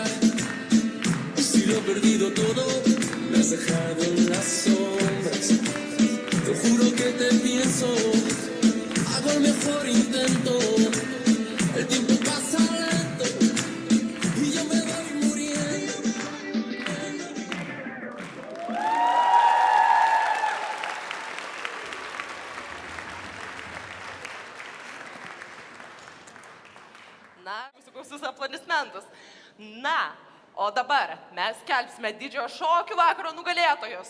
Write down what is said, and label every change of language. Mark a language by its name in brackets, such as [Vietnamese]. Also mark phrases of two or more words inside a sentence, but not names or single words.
[Spanish] Si lo he perdido todo, me has dejado en las sombras. Te juro que te pienso, hago el mejor intento. El tiempo pasa lento y yo me voy muriendo. [Lithuanian] Na, jūsų gausius aplodismentus. Na, o dabar mes skelbsime didžiojo šokių vakaro nugalėtojus.